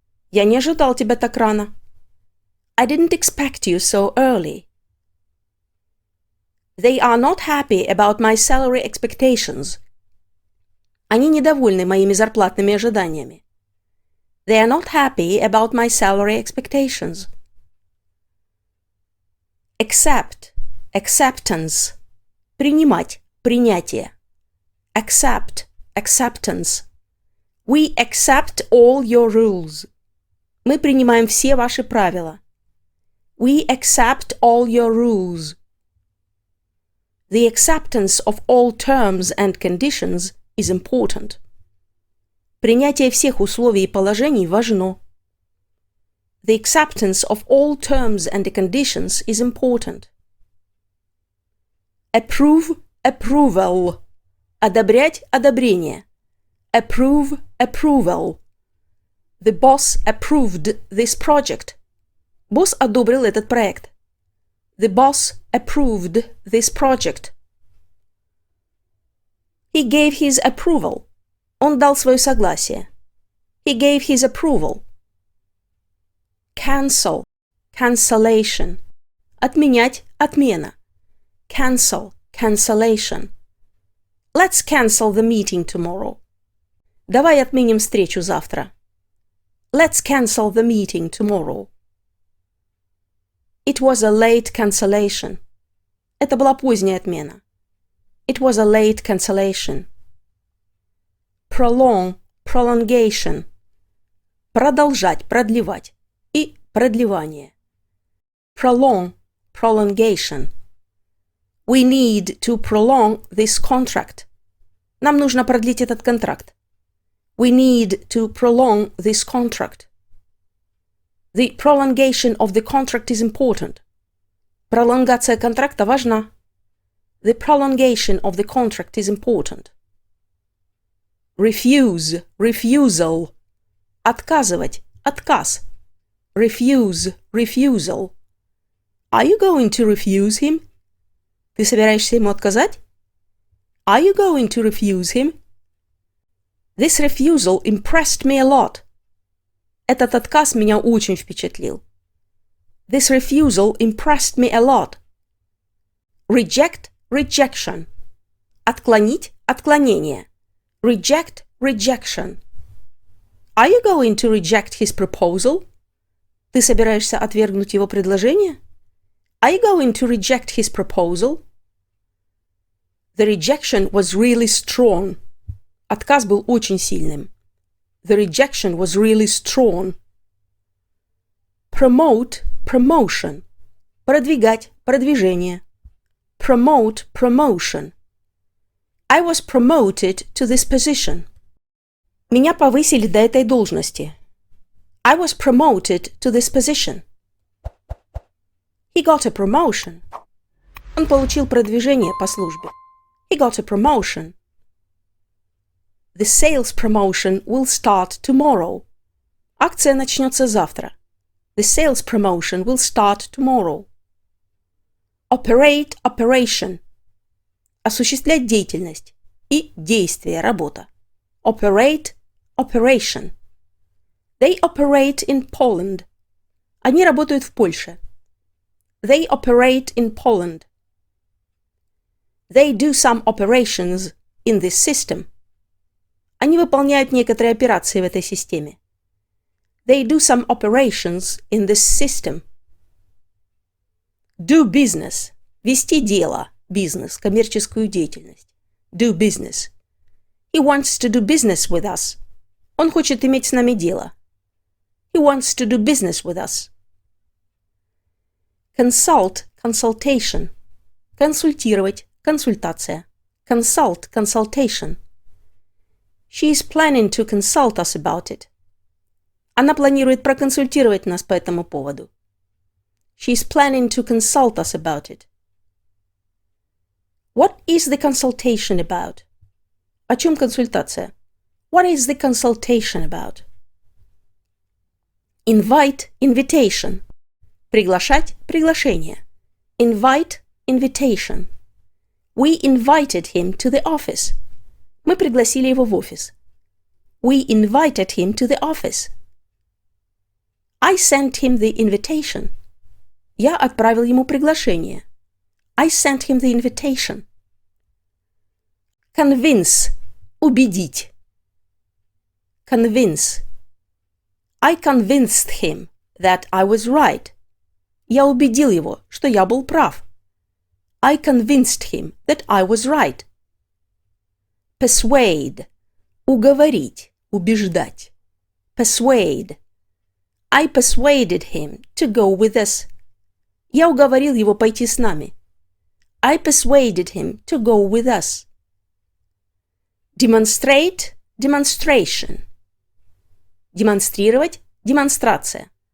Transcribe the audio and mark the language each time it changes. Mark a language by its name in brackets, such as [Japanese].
[Russian] Я не ожидал тебя так рано. [English] I didn't expect you so early. They are not happy about my salary expectations. [Russian] Они недовольны моими зарплатными ожиданиями. [English] They are not happy about my salary expectations. Accept. Acceptance. [Russian] Принимать. Принятие. [English] Accept. Acceptance. We accept all your rules. [Russian] Мы принимаем все ваши правила. [English] We accept all your rules. The acceptance of all terms and conditions is important. [Russian] Принятие всех условий и положений важно. [English] The acceptance of all terms and conditions is important. Approve, approval. [Russian] Одобрять, одобрение. [English] Approve, approval. The boss approved this project. [Russian] Босс одобрил этот проект. [English] The boss approved this project. He gave his approval. [Russian] Он дал свое согласие. [English] He gave his approval. Cancel, cancellation. [Russian] Отменять, отмена. [English] Cancel, cancellation. Let's cancel the meeting tomorrow. [Russian] Давай отменим встречу завтра. [English] Let's cancel the meeting tomorrow. It was a late cancellation. [Russian] Это была поздняя отмена. [English] It was a late cancellation. Prolong, prolongation. [Russian] Продолжать, продлевать. И продлевание. [English] Prolong, prolongation. We need to prolong this contract. [Russian] Нам нужно продлить этот контракт. [English] We need to prolong this contract. The prolongation of the contract is important. [Russian] Пролонгация контракта важна. [English] The prolongation of the contract is important. Refuse, refusal. [Russian] Отказывать, отказ. [English] Refuse, refusal. Are you going to refuse him? [Russian] Ты собираешься ему отказать? [English] Are you going to refuse him? This refusal impressed me a lot. [Russian] Этот отказ меня очень впечатлил. [English] This refusal impressed me a lot. Reject, rejection. [Russian] Отклонить, отклонение. [English] Reject, rejection. Are you going to reject his proposal? [Russian] Ты собираешься отвергнуть его предложение? [English] Are you going to reject his proposal? The rejection was really strong. [Russian] Отказ был очень сильным. [English] The rejection was really strong. Promote, promotion. [Russian] Продвигать, продвижение. [English] Promote, promotion. I was promoted to this position. [Russian] Меня повысили до этой должности. [English] I was promoted to this position. He got a promotion. [Russian] Он получил продвижение по службе. [English] He got a promotion. The sales promotion will start tomorrow. [Russian] Акция начнется завтра. [English] The sales promotion will start tomorrow. Operate, operation. [Russian] Осуществлять деятельность. И действие, работа. [English] Operate, operation. They operate in Poland. [Russian] Они работают в Польше. [English] They operate in Poland. They do some operations in this system. [Russian] Они выполняют некоторые операции в этой системе. [English] They do some operations in this system. Do business. [Russian] Вести дело, бизнес, коммерческую деятельность. [English] Do business. He wants to do business with us. [Russian] Он хочет иметь с нами дело. [English] He wants to do business with us. Consult, consultation. [Russian] Консультировать, консультация. [English] Consult, consultation. She is planning to consult us about it. [Russian] Она планирует проконсультировать нас по этому поводу. [English] She is planning to consult us about it. What is the consultation about? [Russian] О чем консультация? [English] What is the consultation about? Invite, invitation. [Russian] Приглашать, приглашение. [English] Invite, invitation. We invited him to the office. [Russian] Мы пригласили его в офис. [English] We invited him to the office. I sent him the invitation. [Russian] Я отправил ему приглашение. [English] I sent him the invitation. Convince. Убедить. Convince. I convinced him that I was right. [Russian] Я убедил его, что я был прав. [English] I convinced him that I was right. Persuade. [Russian] Уговорить, убеждать. [English] Persuade. I persuaded him to go with us. [Russian] Я уговорил его пойти с нами. [English] I persuaded him to go with us. Demonstrate, demonstration. [Russian] Демонстрировать, демонстрация.